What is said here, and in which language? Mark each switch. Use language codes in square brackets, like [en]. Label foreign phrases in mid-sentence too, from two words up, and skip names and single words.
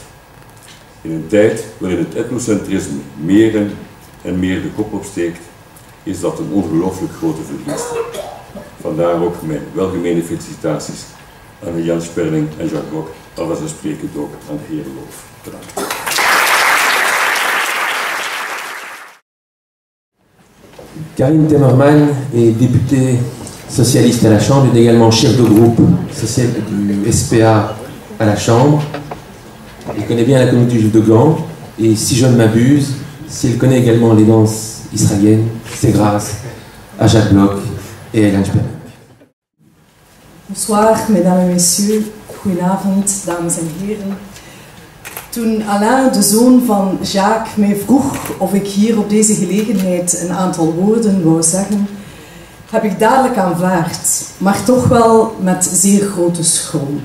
[nl] In een tijd waarin het etnocentrisme meer en meer de kop opsteekt, is dat een ongelooflijk grote verdienste. Vandaar ook mijn welgemeende felicitaties aan Jan Sperling en Jacques Blok, al vanzelfsprekend ook aan de heer Loof. Bedankt. [fr] Karim Temmerman est député socialiste à la Chambre, il est également chef de groupe social du SPA à la Chambre. Il connaît bien la communauté juive de Gand, et si je ne m'abuse, s'il connaît également les danses israéliennes, c'est grâce à Jacques Blok et à Jan Sperling. Bonsoir, mesdames et messieurs. [nl] Goedenavond, dames en heren. Toen Alain, de zoon van Jacques, mij vroeg of ik hier op deze gelegenheid een aantal woorden wou zeggen, heb ik dadelijk aanvaard, maar toch wel met zeer grote schroom.